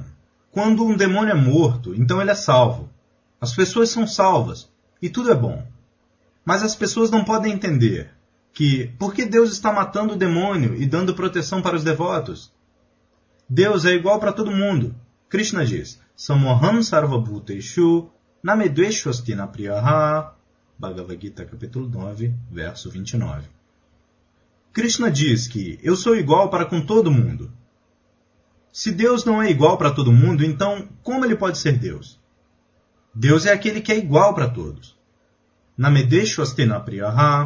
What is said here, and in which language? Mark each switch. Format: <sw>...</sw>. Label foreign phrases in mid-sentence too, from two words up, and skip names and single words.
<pt>Quando um demônio é morto, então ele é salvo. As pessoas são salvas, e tudo é bom. Mas as pessoas não podem entender que, por que Deus está matando o demônio e dando proteção para os devotos? Deus é igual para todo mundo. Krishna diz,</pt> <sa>Samoham sarvabhuteshu namedveshvastina priyaha.</sa> <pt>Bhagavad Gita, capítulo 9, verso 29. Krishna diz que eu sou igual para com todo mundo. Se Deus não é igual para todo mundo, então como ele pode ser Deus? Deus é aquele que é igual para todos.</pt> <sa>Namedveshvastina priyaha.</sa>